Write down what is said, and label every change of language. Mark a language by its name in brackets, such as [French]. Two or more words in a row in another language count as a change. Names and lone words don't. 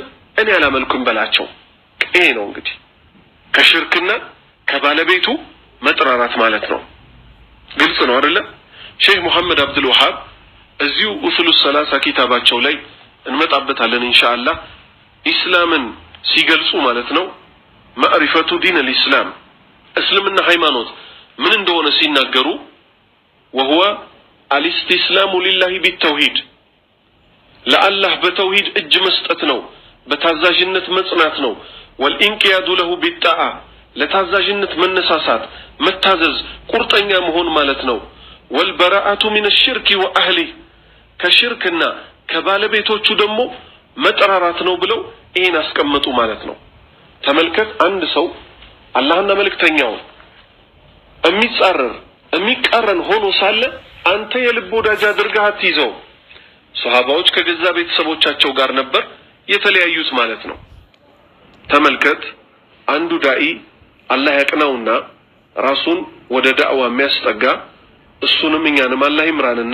[Amharic] እኔ አላመልኩም በላቸው ይሄ ነው እንግዲህ ከሽርክና ከባለቤቱ መጥራራት ማለት ነው ግልጽ ነው አይደለ ሼህ መሐመድ አብዱል ወሃብ እዚሁ ኡሱሉ ሰላሳ ኪታባቸው ላይ እንመጣበታለን ኢንሻአላህ ኢስላምን ሲገልጹ ማለት ነው [Arabic] معرفة دين الإسلام [Amharic] እስልምና ሃይማኖት ምን እንደሆነ ሲናገሩ [Arabic] وهو الاستسلام لله بالتوحيد [Amharic] ለአላህ በተውሂድ እጅ መስጠት ነው በታዛዥነት መጽናት ነው [Arabic] والانقياد له بالطاعه [Amharic] ለታዛዥነት መነሳሳት መታዘዝ ቁርጠኛ መሆን ማለት ነው [Arabic] والبراءه من الشرك واهله [Amharic] ከሽርክና ከባለቤቶቹ ደግሞ መጠራራት ነው ብለው ይሄን አስቀምጡ ማለት ነው ተመልከት አንድ ሰው አላህና መልእክተኛው የሚቃረን ሆኖ ሳለ አንተ የልብ ወዳጅ አድርገህ አትይዘው ሱሐባዎች ከገዛ ቤተሰቦቻቸው ጋር ነበር የተለያዩት ማለት ነው ተመልከት አንዱ ዳኢ አላህ ያቀናውና ራሱን ወደ ዳዕዋ የሚያስጠጋ እሱንም እኛንም አላህ ይምራንና